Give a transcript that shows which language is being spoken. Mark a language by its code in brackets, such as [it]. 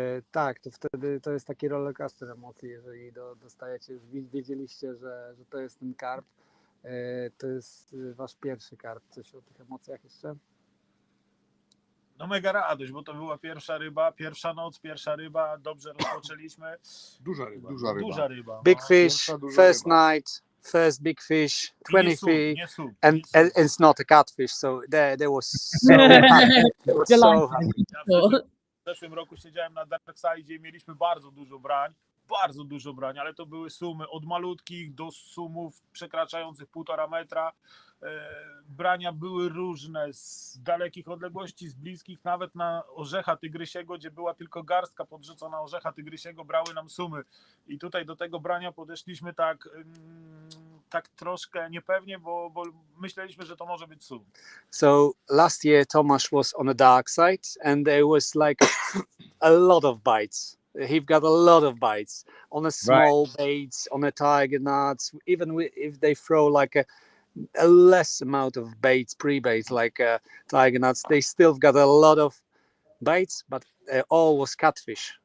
[pl] Tak, to wtedy to jest taki rollercoaster emocji, jeżeli dostajecie, już wiedzieliście, że to jest ten karp, to jest wasz pierwszy karp. Coś o tych emocjach jeszcze? No mega radość, bo to była pierwsza ryba, pierwsza noc, pierwsza ryba, dobrze rozpoczęliśmy. Duża ryba. [en] Big fish, first night, first big fish, 20 feet, and it's not a catfish, so they was so happy. They were so happy. [pl] W zeszłym roku siedziałem na Darkside i mieliśmy bardzo dużo brań, ale to były sumy od malutkich do sumów przekraczających 1,5 metra. Brania były różne, z dalekich odległości, z bliskich, nawet na orzecha tygrysiego, gdzie była tylko garstka podrzucona orzecha tygrysiego, brały nam sumy. I tutaj do tego brania podeszliśmy tak troszkę niepewnie, bo myśleliśmy, że to może być sum. [en] So last year Tomasz was on the dark side, and there was like a lot of bites. He've got a lot of bites on a small baits, on a tiger nuts. Even if they throw like a less amount of baits, pre-baits like tiger nuts, they still got a lot of bites, but all was catfish.